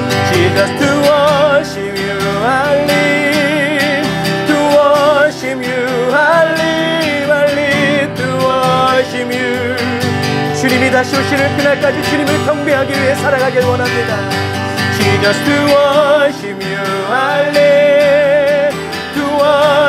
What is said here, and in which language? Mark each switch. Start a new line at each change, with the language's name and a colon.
English: Jesus, to worship you I live, to worship you I live, I live to worship you.
Korean: 주님이 다시 오시는 그날까지 주님을 경배하기 위해 살아가길 원합니다.
English: Jesus, to worship you I live, to worship